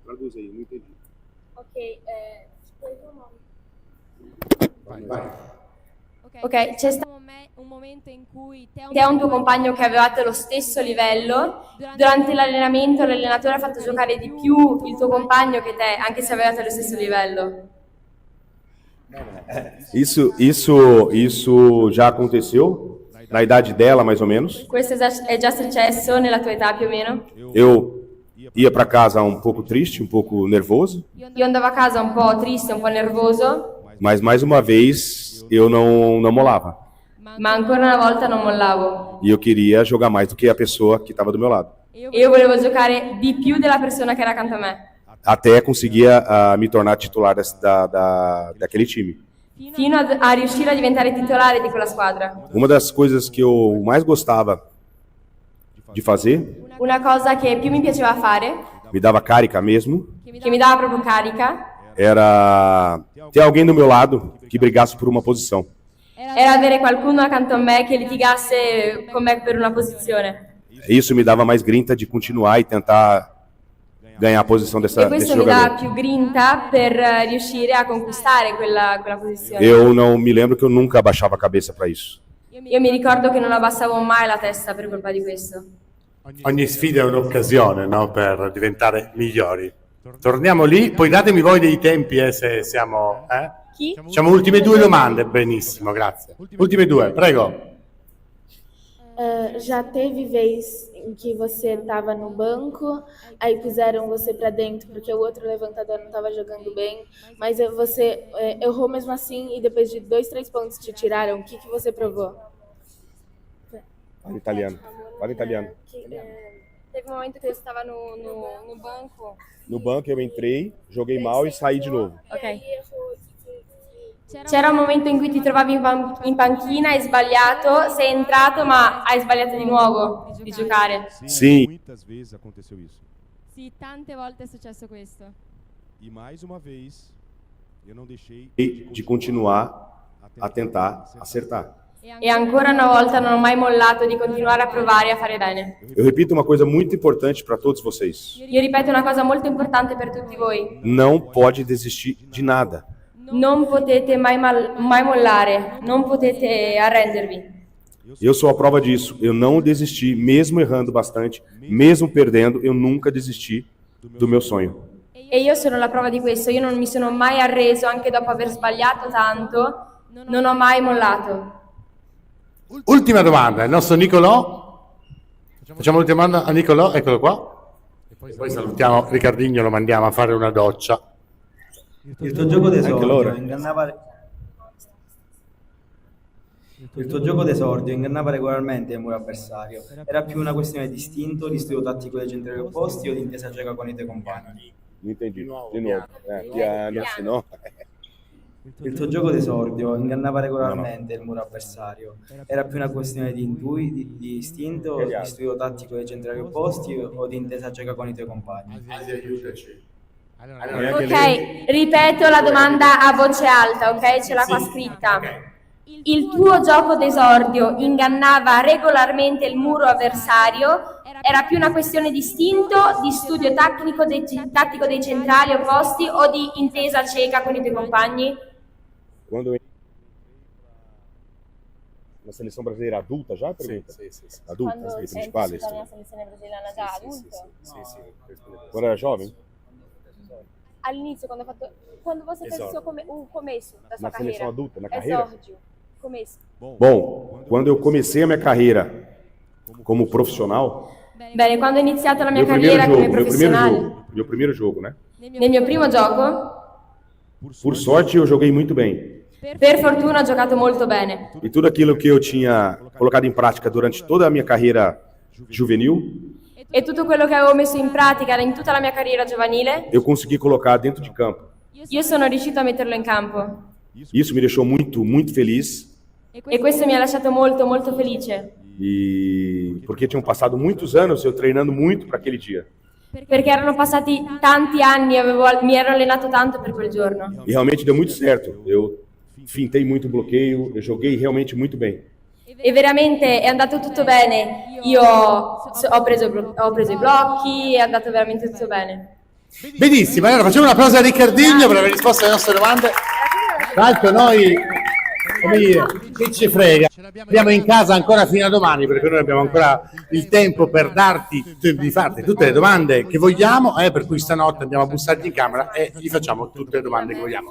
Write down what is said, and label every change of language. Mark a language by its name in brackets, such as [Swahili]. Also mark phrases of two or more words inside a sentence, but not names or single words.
[Italian] Ok, c'è stato un momento in cui te e un tuo compagno che avevate lo stesso livello, durante l'allenamento l'allenatore ha fatto giocare di più il tuo compagno che te, anche se avevate lo stesso livello. [Portuguese] Isso já aconteceu na idade dela, mais ou menos. [Italian] Questo è già successo nella tua età più o meno? [Portuguese] Eu ia para casa um pouco triste, um pouco nervoso, [Italian] Io andavo a casa un po' triste, un po' nervoso, [Portuguese] mas mais uma vez eu não molava. [Italian] ma ancora una volta non mollavo. [Portuguese] E eu queria jogar mais do que a pessoa que estava do meu lado. [Italian] Io volevo giocare di più della persona che era accanto a me, [Portuguese] Até conseguia me tornar titular daquele time. [Italian] fino a riuscire a diventare titolare di quella squadra. [Portuguese] Uma das coisas que eu mais gostava de fazer, [Italian] Una cosa che più mi piaceva fare, [Portuguese] me dava carica mesmo, [Italian] che mi dava proprio carica, [Portuguese] era ter alguém do meu lado que brigasse por uma posição. [Italian] era avere qualcuno accanto a me che litigasse con me per una posizione. [Portuguese] Isso me dava mais grinta de continuar e tentar ganhar a posição E desse [Italian] questo mi dà [Portuguese] jogador. [Italian] più grinta per riuscire a conquistare quella posizione. [Portuguese] Eu não me lembro que eu nunca abaixava a cabeça para isso. [Italian] Io mi ricordo che non abbassavo mai la testa per colpa di questo. Ogni sfida è un'occasione, no, per diventare migliori. Torniamo lì, poi datemi voi dei tempi, se siamo... Chi? Facciamo ultime 2 domande, benissimo, grazie. Ultime 2, prego. [Portuguese] Já teve vez em que você estava no banco, aí puseram você para dentro porque o outro levantador não estava jogando bem, mas você errou mesmo assim e depois de 2, 3 pontos te tiraram, o que você provou? Fala italiano. Fala italiano. Teve [Italian] un momento che [Portuguese] stava no banco. No banco eu entrei, joguei mal e saí de novo. Ok. [Italian] C'era un momento in cui ti trovavi in panchina, hai sbagliato, sei entrato ma hai sbagliato di nuovo di giocare. [Portuguese] Sim. Muitas vezes aconteceu isso. [Italian] Sì, tante volte è successo questo. [Portuguese] E mais uma vez, eu não deixei De continuar a tentar acertar. [Italian] E ancora una volta non ho mai mollato di continuare a provare a fare bene. [Portuguese] Eu repito uma coisa muito importante para todos vocês. [Italian] Io ripeto una cosa molto importante per tutti voi. [Portuguese] Não pode desistir de nada. [Italian] Non potete mai mollare, non potete arrendervi. [Portuguese] Eu sou a prova disso. Eu não desisti, mesmo errando bastante, mesmo perdendo, eu nunca desisti do meu sonho. [Italian] E io sono la prova di questo, io non mi sono mai arreso anche dopo aver sbagliato tanto, non ho mai mollato. Ultima domanda, il nostro Nicolò. Facciamo l'ultima domanda a Nicolò, eccolo qua. E poi salutiamo Riccardinho, lo mandiamo a fare una doccia. Il tuo gioco loro. d'esordio ingannava regolarmente il muro avversario. Era più una questione di istinto, di studio tattico dei centrali opposti o di intesa cieca con i tuoi compagni? [Portuguese] Não entendi. De novo. Piano, senão... [Italian] Il tuo gioco d'esordio ingannava regolarmente il muro avversario. Era più una questione di istinto, di studio tattico dei centrali opposti o di intesa cieca con i tuoi compagni? Ok, ripeto la domanda a voce alta, ok? Ce l'ha qua scritta. Il tuo gioco d'esordio ingannava regolarmente il muro avversario? Era più una questione di istinto, di studio tattico dei centrali opposti o di intesa cieca con i tuoi compagni? [Portuguese] Quando eu na seleção brasileira adulta já, pergunta? [Italian] Sì. [Portuguese] Adulta, Quando [Italian] principale? sei nella selezione brasiliana da adulto? [Portuguese] Quando era jovem? [Italian] All'inizio, [Portuguese] quando você fez o começo da sua Na seleção carreira? adulta, na carreira? Esórdio, começo. Bom, quando eu comecei a minha carreira como profissional, [Italian] Bene, quando ho iniziato la mia [Portuguese] meu primeiro [Italian] carriera come [Portuguese] jogo, [Italian] professionale, [Portuguese] meu primeiro jogo, né? [Italian] nel mio primo gioco, [Portuguese] Por sorte, eu joguei muito bem. [Italian] per fortuna ho giocato molto bene. [Portuguese] E tudo aquilo que eu tinha colocado em prática durante toda a minha carreira juvenil, [Italian] E tutto quello che avevo messo in pratica in tutta la mia carriera giovanile, [Portuguese] eu consegui colocar dentro de campo. [Italian] io sono riuscito a metterlo in campo. [Portuguese] Isso me deixou muito, muito feliz, [Italian] E questo mi ha lasciato molto, molto felice. [Portuguese] e porque tinham passado muitos anos eu treinando muito para aquele dia. [Italian] Perché erano passati tanti anni, mi ero allenato tanto per quel giorno. [Portuguese] E realmente deu muito certo. Eu fintei muito o bloqueio, eu joguei realmente muito bem. [Italian] E veramente è andato tutto bene. Io ho preso i blocchi, è andato veramente tutto bene. Benissimo, allora facciamo un applauso a Riccardinho per aver risposto alle nostre domande. Tra l'altro noi, come dire, che ci frega, abbiamo in casa ancora fino a domani, perché noi abbiamo ancora il tempo per di farti tutte le domande che vogliamo, per cui stanotte andiamo a bussarti in camera e gli facciamo tutte le domande che vogliamo.